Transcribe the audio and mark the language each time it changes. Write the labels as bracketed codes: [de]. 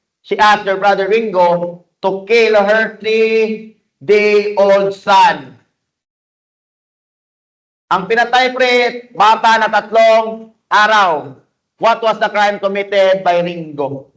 [en] She asked her brother Ringo to kill her 3-day-old son. [tl] Ang pinatay bata na 3 araw. [en] What was the crime committed by Ringo?